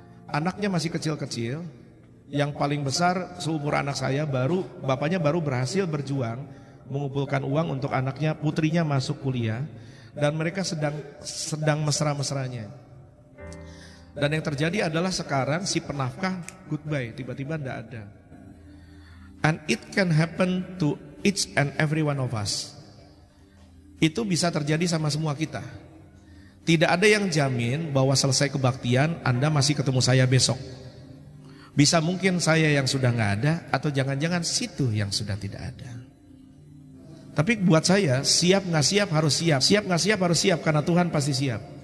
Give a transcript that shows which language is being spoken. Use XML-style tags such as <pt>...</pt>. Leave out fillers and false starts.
<id>Anaknya masih kecil-kecil, yang paling besar seumur anak saya, bapaknya baru berhasil berjuang mengumpulkan uang untuk anaknya, putrinya masuk kuliah, dan mereka sedang mesra-mesranya. Dan yang terjadi adalah sekarang si penafkah goodbye, tiba-tiba tidak ada.</id> <en>And it can happen to each and every one of us.</en> <id>Itu bisa terjadi sama semua kita. Tidak ada yang jamin bahwa selesai kebaktian Anda masih ketemu saya besok. Bisa mungkin saya yang sudah nggak ada, atau jangan-jangan situ yang sudah tidak ada. Tapi buat saya, siap nggak siap harus siap. Siap nggak siap harus siap, karena Tuhan pasti siap.</id>